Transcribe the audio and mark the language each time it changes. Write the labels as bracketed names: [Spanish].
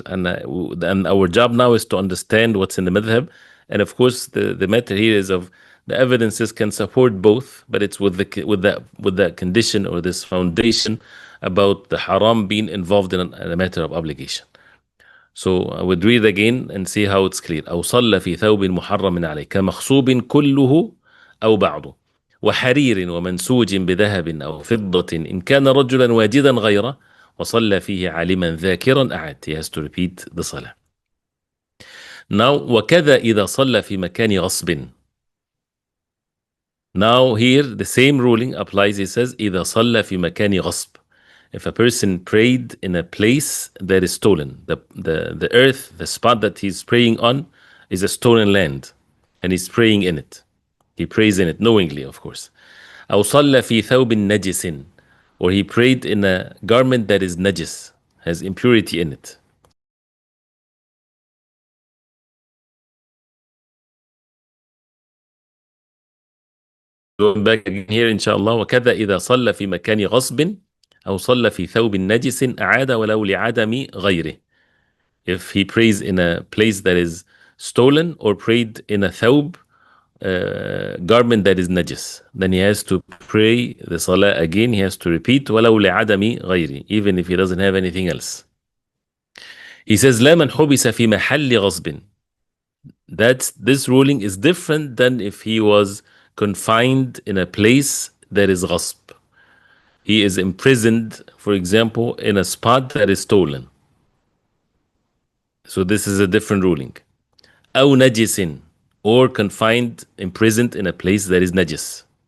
[English] And our job now is to understand what's in the madhab. And of course, the matter here is of the evidences can support both, but it's with that condition or this foundation about the haram being involved in a matter of obligation. So I would read again and see how it's clear. [Arabic] أو صلى في ثوب محرم عليه كمخصوب كله أو بعضه وحرير ومنسوج بذهب أو فضة إن كان رجلا واجدا غيره وصلى فيه عالما ذاكرا أعاد. [English] He has to repeat the salah. [Arabic] Now وكذا إذا صلى في مكان غصب. [English] Now here the same ruling applies. He says [Arabic] إذا صلى في مكان غصب. [English] If a person prayed in a place that is stolen, the earth, the spot that he's praying on is a stolen land, and he's praying in it. He prays in it knowingly, of course. [Arabic] أو صلى في ثوب نجس, [English] or he prayed in a garment that is najis, has impurity in it. Going back again here, inshallah. [Arabic] وكذا إذا صلى في مكان غصب أو صلى في ثوب نجس أعاد ولو لعدم غيره. [English] If he prays in a place that is stolen or prayed in a thawb, garment that is najis, then he has to pray the salah again. He has to repeat [Arabic] ولو لعدم غيره, [English] even if he doesn't have anything else. He says [Arabic] لا من حبس في محل غصب. [English] This ruling is different than if he was confined in a place that is غصب. He is imprisoned, for example, in a spot that is stolen. So this is a different ruling. [Arabic] أو نجس, [English] or confined, imprisoned in a place that is najis.